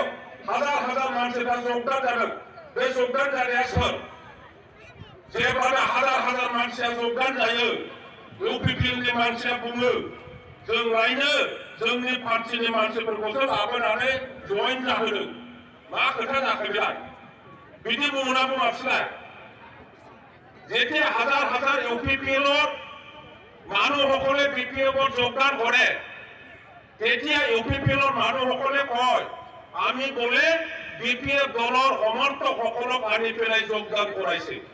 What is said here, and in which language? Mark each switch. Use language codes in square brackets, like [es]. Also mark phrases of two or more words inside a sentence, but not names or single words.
[brx] हाजार हाजार मानसिफ्रा जगदान जादों बे जगदान जानाया सोर जेब्लानो हाजार हाजार मानसिया जगदान जायो इउपिपिएलनि मानसिया बुङो जों लायनो जोंनि पार्टिनि मानसिफोरखौसो लाबोनानै जइन जाहोदों मा खोथा जाखो बेलाय बिदि बुङोना बुङासैलाय [as] যেতিয়া হাজার হাজার ইউপিপিএলৰ মানুহসকলে বিপিএফত যোগদান কৰে তেতিয়া ইউপিপিএলৰ মানুহসকলে কয় আমি গ'লে বিপিএফ দলৰ সমৰ্থকসকলক আনি পেলাই যোগদান কৰাইছে